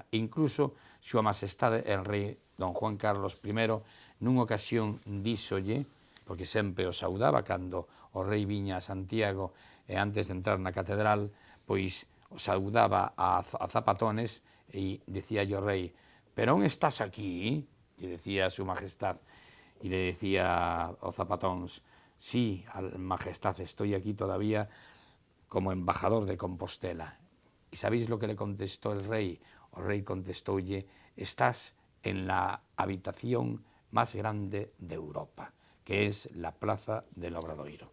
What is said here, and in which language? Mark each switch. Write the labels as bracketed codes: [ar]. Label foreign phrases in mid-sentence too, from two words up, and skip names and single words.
[gl] Incluso Súa Majestade el Rei don Juan Carlos I, nunha ocasión díxolle, porque sempre o saudaba cando o rei viña a Santiago e antes de entrar na catedral, pois o saudaba a Zapatones e dicía o rei, pero on estás aquí? E decía a súa majestad, e le decía o Zapatóns, [es] sí, majestad, estoy aquí todavía como embajador de Compostela. E sabéis lo que le contestó el rey? [gl] O rei contestoulle, [es] estás en la habitación más grande de Europa, que es la Plaza del Obradoiro.